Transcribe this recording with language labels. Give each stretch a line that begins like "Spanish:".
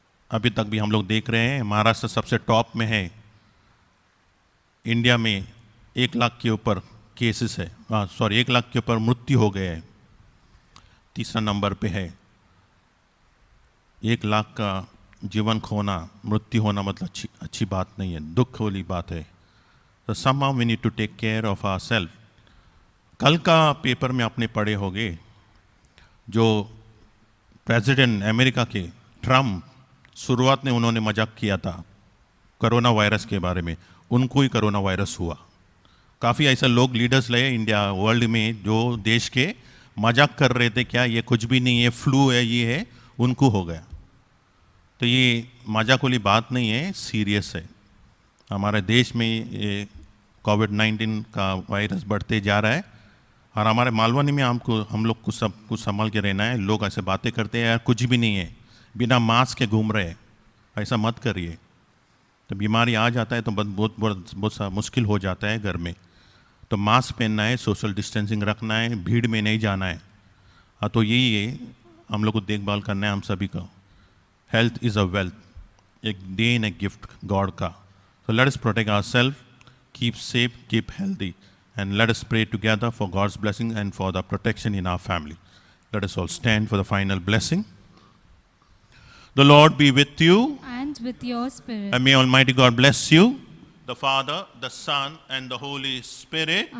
Hindi: अभी तक भी हम लोग देख रहे हैं महाराष्ट्र सबसे टॉप में है. इंडिया में 1 लाख के ऊपर केसेस है, 1 लाख के ऊपर मृत्यु हो गए हैं. तीसरा नंबर पे है. 1 लाख का जीवन खोना, मृत्यु होना मतलब अच्छी बात नहीं है, दुख वाली बात है.
English: तो somehow we need to take care of ourselves.
Hindi: कल का पेपर में आपने पढ़े होंगे, जो प्रेसिडेंट अमेरिका के ट्रम्प, शुरुआत में उन्होंने मजाक किया था कोरोना वायरस के बारे में, उनको ही कोरोना वायरस हुआ. काफ़ी ऐसे लोग लीडर्स रहे इंडिया वर्ल्ड में जो देश के मजाक कर रहे थे, क्या ये कुछ भी नहीं है, फ्लू है, ये है, उनको हो गया. तो ये मजाक वाली बात नहीं है, सीरियस है. हमारे देश में ये कोविड-19 का वायरस बढ़ते जा रहा है, और हमारे मालवनी में हम लोग को सब कुछ संभाल के रहना है. लोग ऐसे बातें करते हैं यार कुछ भी नहीं है, बिना मास्क के घूम रहे हैं, ऐसा मत करिए. तो बीमारी आ जाता है तो बहुत सा मुश्किल हो जाता है घर में. तो मास्क पहनना है, सोशल डिस्टेंसिंग रखना है, भीड़ में नहीं जाना है. हाँ, तो यही है, हम लोग को देखभाल करना है हम सभी का.
English: health is a wealth,
Hindi: एक देन है गिफ्ट गॉड का.
English: So let us protect ourselves, keep safe, keep healthy, and let us pray together for God's blessing and for the protection in our family. Let us all stand for the final blessing. The Lord be with you, And with your spirit. and may Almighty God bless you, the Father, the Son, and the Holy Spirit.